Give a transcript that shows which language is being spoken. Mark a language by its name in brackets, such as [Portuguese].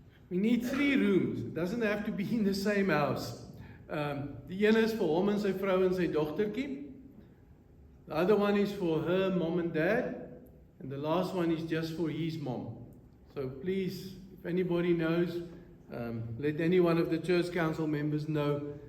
[English] We need 3 rooms. It doesn't have to be in the same house. [Afrikaans] Die een is vir hom en sy vrou en sy dogtertjie. [English] The other one is for her mom and dad. And the last one is just for his mom. So please, if anybody knows, let any one of the church council members know.